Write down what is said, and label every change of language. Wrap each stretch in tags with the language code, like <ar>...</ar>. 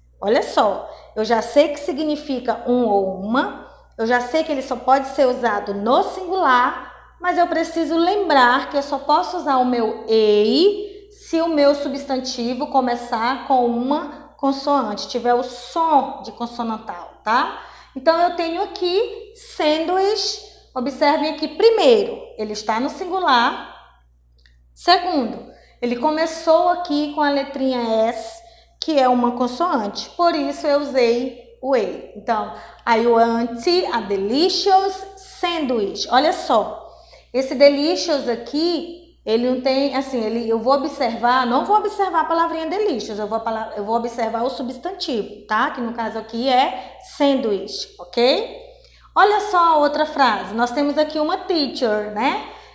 <pt>Olha só, eu já sei que significa um ou uma, eu já sei que ele só pode ser usado no singular, mas eu preciso lembrar que eu só posso usar o meu a se o meu substantivo começar com uma consoante, tiver o som de consonantal, tá? Então eu tenho aqui sanduíche, observem aqui primeiro, ele está no singular. Segundo, ele começou aqui com a letrinha S, que é uma consoante, por isso eu usei o A.</pt> <en>Então, I want a delicious sandwich.</en> <pt>Olha só, esse delicious aqui, ele não tem, assim, eu vou observar, não vou observar a palavrinha delicious, eu vou observar o substantivo, tá? Que no caso aqui é sandwich, ok? Olha só a outra frase, nós temos aqui uma teacher, né?</pt>